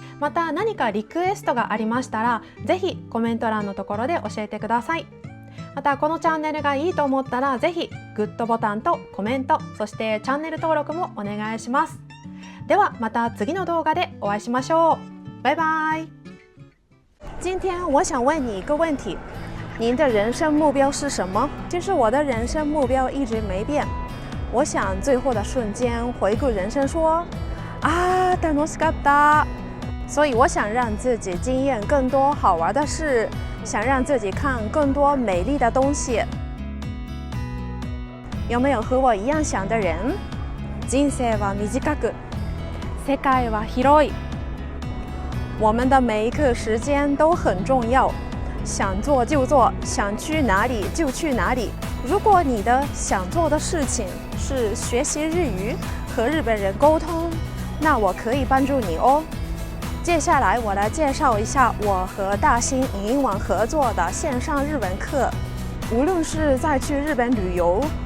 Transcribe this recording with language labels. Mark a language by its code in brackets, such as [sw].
[ja] また何かリクエストがありましたら、ぜひコメント欄のところで教えてください。またこのチャンネルがいいと思ったら、ぜひグッドボタンとコメント、そしてチャンネル登録もお願いします。ではまた次の動画でお会いしましょう。バイバイ。 [zh] 今天我想问你一个问题，您的人生目标是什么？其实我的人生目标一直没变。我想最后的瞬间回顾人生说， [ja] 楽しかった。 [zh] 所以我想让自己经验更多好玩的事，想让自己看更多美丽的东西。有没有和我一样想的人？ [ja] 人生は短く、世界は広い。 [zh] 我们的每一刻时间都很重要，想做就做，想去哪里就去哪里。如果你的想做的事情是学习日语，和日本人沟通，那我可以帮助你哦。接下来我来介绍一下我和大新影音网合作的线上日文课。无论是在去日本旅游，